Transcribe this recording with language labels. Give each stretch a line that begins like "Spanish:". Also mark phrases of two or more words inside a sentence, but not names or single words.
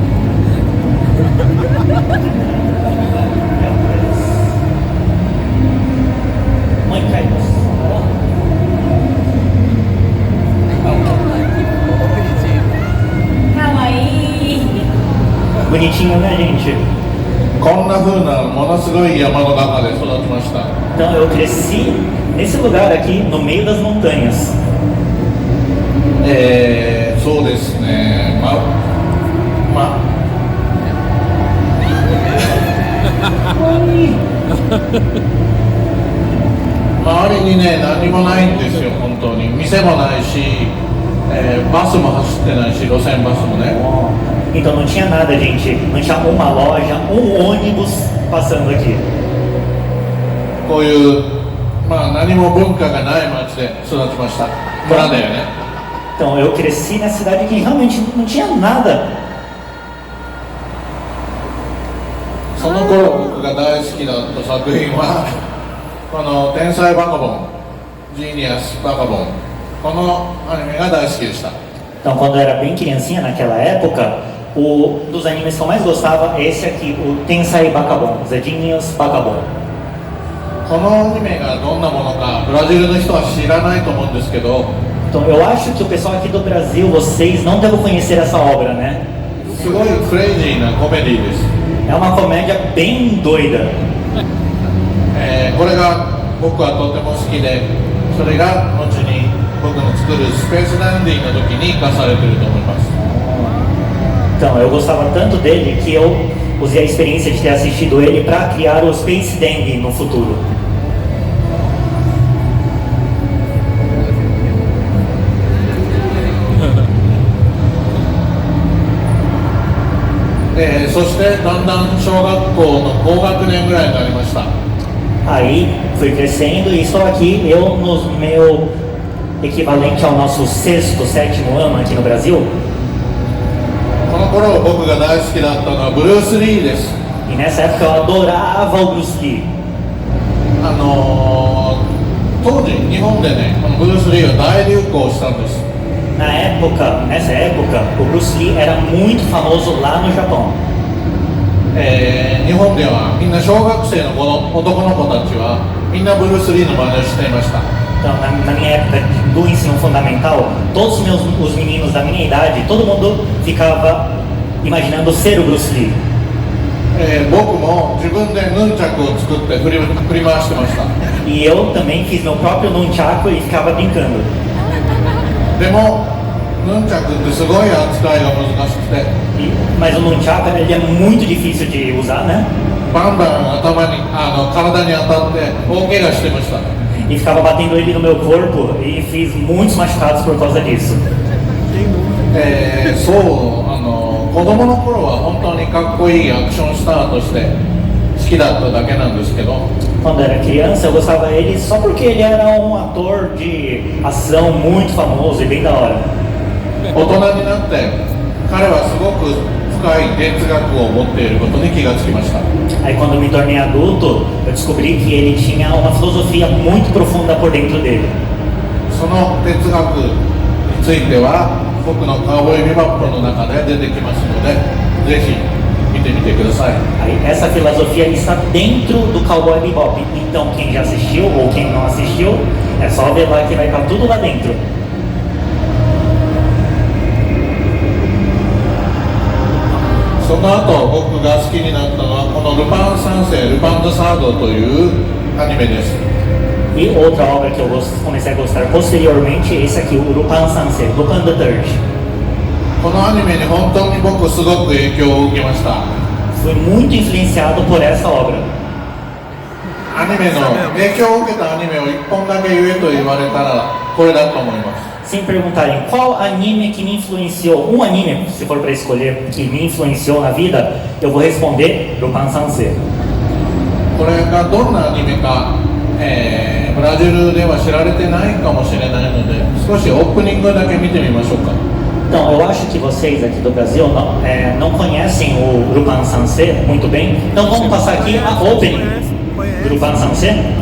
Portuguese: Kawaii! Bonitinho, né, gente?
Japanese: こんな風なものすごい山の中で育ちました。
Portuguese: Então eu cresci nesse lugar aqui, no meio das montanhas.
Japanese: そうですね、周りにね、何もないんですよ、本当に。店もないし、バスも走ってないし、路線バスもね。
Portuguese: Então não tinha nada, gente. Não tinha uma loja, ônibus passando aqui.
Japanese: こういう、何も文化がない町で育ちました。村だよね。
Portuguese: Então eu cresci na cidade que realmente não tinha nada.
Japanese: その頃僕が大好きだった作品はこの天才バカボン、ジーニアスバカボン、このアニメが大好きでした。
Portuguese: Então quando eu era bem criancinha naquela época, um dos animes que eu mais gostava é esse aqui, o Tensai Bakabon, The Genius Bakabon.
Japanese: このアニメがどんなものかブラジルの人は知らないと思うんですけど、
Portuguese: Então eu acho que o pessoal aqui do Brasil, vocês não devem conhecer essa obra, né?
Japanese: すごいクレイジーなコメディーです。
Portuguese: É uma comédia bem doida.
Japanese: これが僕はとても好きで、それが後に僕の作るスペースダンディの時に生かされていると思います。
Portuguese: Então eu gostava tanto dele que eu usei a experiência de ter assistido ele para criar o Space Dandy no futuro.
Japanese: そしてだんだん小学校の高学年ぐらいになりました。
Portuguese: Aí fui crescendo e estou aqui, eu no meu equivalente ao nosso sexto, sétimo ano aqui no Brasil.
Japanese: この頃僕が大好きだったのはブルース・リーです。
Portuguese: E nessa época eu adorava o Bruce Lee.
Japanese: 当時日本でね、このブルース・リーは大流行したんです。
Portuguese: Nessa época, o Bruce Lee era muito famoso lá no Japão.
Japanese: 日本ではみんな小学生の男の子たちはみんなブルース・リーの真似をしていました。
Portuguese: Então, na minha época do ensino fundamental, todos os meninos da minha idade, todo mundo ficava imaginando ser o Bruce Lee.
Japanese: 僕も自分でヌンチャクを作って振り回してました。
Portuguese: E eu também fiz meu próprio nunchaku e ficava brincando.
Japanese: でもヌンチャクってすごい扱いが難しくて、
Portuguese: Mas o nunchaku ele é muito difícil de usar, né?
Japanese: バンバン体に当たって大怪我してました。
Portuguese: E ficava batendo ele no meu corpo e fiz muitos machucados por causa disso.
Japanese: 子供の頃は本当にかっこいいアクションスターとして好ききだっただけなんですけど、
Portuguese: Quando eu era criança, eu gostava dele só porque ele era um ator de ação muito famoso e bem da hora.
Japanese: 大人になって彼はすごく深い哲学を持っていることに気がつきました。
Portuguese: Aí quando eu me tornei adulto, eu descobri que ele tinha uma filosofia muito profunda por dentro dele.
Japanese: その哲学については僕のカウボーイビバップの中で出てきますので、ぜひ見てみてください。
Portuguese: Aí, essa filosofia está dentro do Cowboy Bebop. Então quem já assistiu ou quem não assistiu, é só ver lá que vai estar tudo lá dentro.
Japanese: その後僕が好きになったのはこのルパン三世、ルパン・ザ・サードというアニメです。
Portuguese: E outra obra que eu comecei a gostar posteriormente é esse aqui, o Lupin Sansei, Lupin the Third.
Japanese: このアニメに本当に僕すごく影響を受けました。
Portuguese: Fui muito influenciado por essa obra.
Japanese: アニメの影響を受けたアニメを1本だけ言えと言われたらこれだと思います。
Portuguese: Se perguntarem qual anime que me influenciou, um anime, se for para escolher, que me influenciou na vida, eu vou responder Lupin Sansei.
Japanese: これがどんなアニメか、ブラジルでは知られてないかもしれないので少しオープニングだけ見てみましょうか。
Portuguese: Então, eu acho que vocês aqui do Brasil não conhecem o Lupin Sansei muito bem. Então vamos passar aqui a opening do Lupin Sansei.